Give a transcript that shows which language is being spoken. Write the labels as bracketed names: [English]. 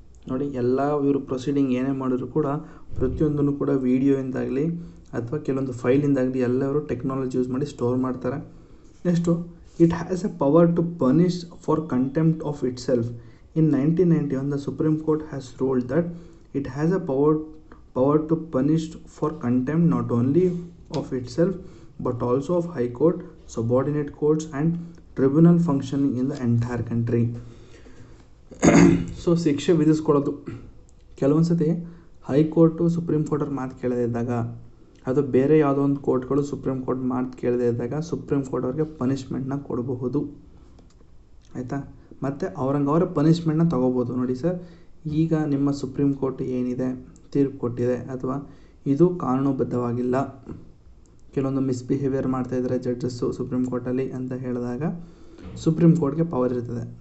[Kannada] ನೋಡಿ ಎಲ್ಲ ಇವರು ಪ್ರೊಸೀಡಿಂಗ್ ಏನೇ ಮಾಡಿದ್ರು ಕೂಡ ಪ್ರತಿಯೊಂದನ್ನು ಕೂಡ ವೀಡಿಯೋಯಿಂದಾಗಲಿ ಅಥವಾ ಕೆಲವೊಂದು ಫೈಲಿಂದಾಗಲಿ ಎಲ್ಲವರು ಟೆಕ್ನಾಲಜಿ ಯೂಸ್ ಮಾಡಿ ಸ್ಟೋರ್ ಮಾಡ್ತಾರೆ. [English] Next it has a power to punish for contempt of it self. In 1991, the Supreme Court has ruled that it has a power to punish for contempt not only of itself but also of High Court, subordinate courts and tribunal functioning in the entire country. [Kannada] So ಶಿಕ್ಷೆ ವಿಧಿಸ್ಕೊಳ್ಳೋದು ಕೆಲವೊಂದು ಸತಿ high court supreme ಕೋರ್ಟವ್ರ ಮಾತು ಕೇಳದೇ ಇದ್ದಾಗ, ಅದು ಬೇರೆ ಯಾವುದೋ ಒಂದು ಕೋರ್ಟ್ಗಳು ಸುಪ್ರೀಂ ಕೋರ್ಟ್ ಮಾತು ಕೇಳದೇ ಇದ್ದಾಗ ಸುಪ್ರೀಂ ಕೋರ್ಟ್ ಅವ್ರಿಗೆ ಪನಿಷ್ಮೆಂಟ್ನ ಕೊಡಬಹುದು, ಆಯಿತಾ. ಮತ್ತು ಅವರ ಪನಿಷ್ಮೆಂಟ್ನ ತೊಗೋಬೋದು. ನೋಡಿ ಸರ್, ಈಗ ನಿಮ್ಮ ಸುಪ್ರೀಂ ಕೋರ್ಟ್ ಏನಿದೆ ತೀರ್ಪು ಕೊಟ್ಟಿದೆ ಅಥವಾ ಇದು ಕಾನೂನುಬದ್ಧವಾಗಿಲ್ಲ, ಕೆಲವೊಂದು ಮಿಸ್ಬಿಹೇವಿಯರ್ ಮಾಡ್ತಾಯಿದ್ದಾರೆ ಜಡ್ಜಸ್ಸು ಸುಪ್ರೀಂ ಕೋರ್ಟಲ್ಲಿ ಅಂತ ಹೇಳಿದಾಗ ಸುಪ್ರೀಂ ಕೋರ್ಟ್ಗೆ ಪವರ್ ಇರ್ತದೆ.